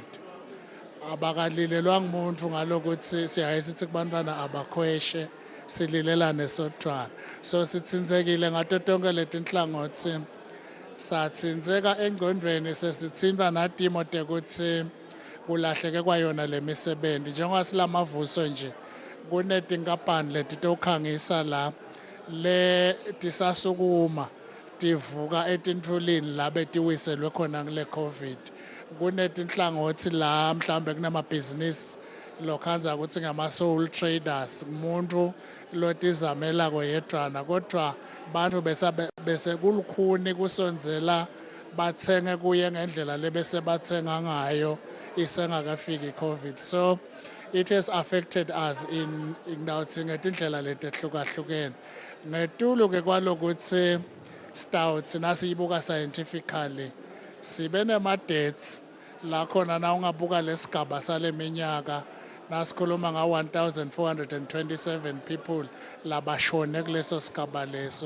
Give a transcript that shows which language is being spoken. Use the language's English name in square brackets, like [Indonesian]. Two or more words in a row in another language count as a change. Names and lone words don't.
[Swati] Abakalilelwa ngumuntu ngalokuthi siyayithi kubantwana abakhweshe sililelane sodwana. So sitsinzekile ngato tonke letinhlangothi. Satsinzeka engcondweni sesithinta natimo tekuthi kulahleke kwayona lemisebenzi. Njengoba silamavuso nje kunetinkampani letitokhangisa la le tisasukuma tivuka etintfulini la betiwiselwe khona ngile COVID. Kunetinhlangothi la mhlambe kunamabhizinisi lokhanza ukuthi ngama- [English] soul traders, [Swati] umuntu lotizamela koyedwana kodwa bantu bese kulukhuni kusonzela bathenge kuye ngendlela lebese bathenga ngayo isengakafiki i-COVID. [English] So it has affected us in [Swati] ngetindlela letehlukahlukene. Ngetulu ke kwalokuthi stouts nasiyibuka scientifically sibe nema-dates la khona na ungabuka lesigaba sale minyaka nasikhuluma nga-1,427 people labashone kuleso sigaba leso.